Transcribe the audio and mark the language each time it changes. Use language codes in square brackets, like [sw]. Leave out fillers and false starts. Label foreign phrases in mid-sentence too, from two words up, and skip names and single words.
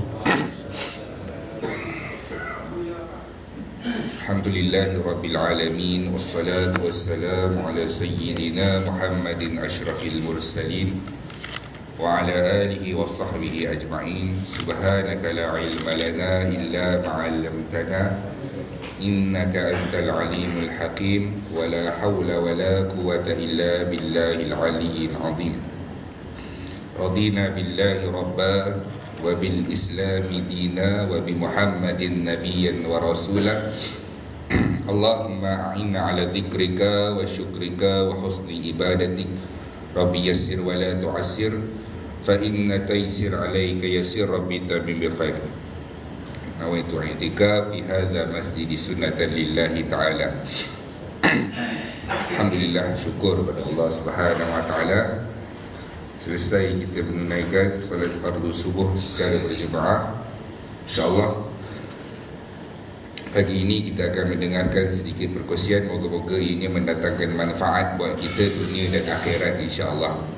[ar] الحمد لله رب العالمين. والصلاة والسلام على سيدنا محمد أشرف المرسلين وعلى آله وصحبه أجمعين. سبحانك لا علم لنا إلا ما علمتنا إنك أنت العليم الحكيم. ولا حول ولا قوة إلا بالله العلي العظيم. رضينا بالله ربا وبالإسلام دينا وبمحمد نبيا ورسولا. اللهم أعنا على ذكرك وشكرك وحسن عبادتك. رب يسر ولا تعسر فإن التيسير عليك يسير رب تمم بالخير. نويت الاعتكاف في هذا المسجد سنة لله تعالى. [ms] Alhamdulillah, syukur kepada Allah [ar] سبحانه وتعالى. [ms] Selesai kita menunaikan solat fardu subuh secara berjemaah. InsyaAllah pagi ini kita akan mendengarkan sedikit perkongsian. Moga-moga ini mendatangkan manfaat buat kita dunia dan akhirat, insyaAllah.